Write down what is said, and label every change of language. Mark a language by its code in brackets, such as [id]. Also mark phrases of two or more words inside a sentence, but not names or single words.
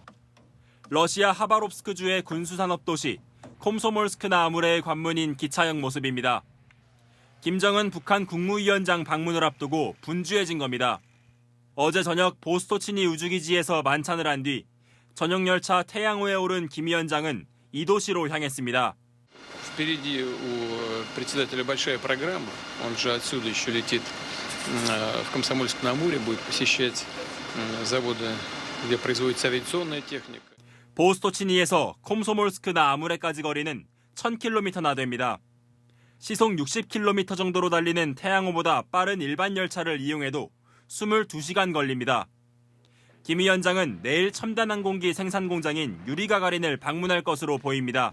[ko] 러시아 하바롭스크주의 군수산업도시 콤소몰스크나 아무레의 관문인 기차역 모습입니다. 김정은 북한 국무위원장 방문을 앞두고 분주해진 겁니다. 어제 저녁 보스토치니 우주기지에서 만찬을 한 뒤 전용 열차 태양호에 오른 김 위원장은 이 도시로 향했습니다. [ru] Впереди у председателя большая программа. Он же отсюда еще летит в Комсомольск-на-Амуре, будет посещать заводы, где производится авиационная техника. [ko] 보스토치니에서 콤소몰스크나 아무레까지 거리는 1000km나 됩니다. 시속 60km 정도로 달리는 태양호보다 빠른 일반 열차를 이용해도 22시간 걸립니다. 김 위원장은 내일 첨단 항공기 생산 공장인 유리가가린을 방문할 것으로 보입니다.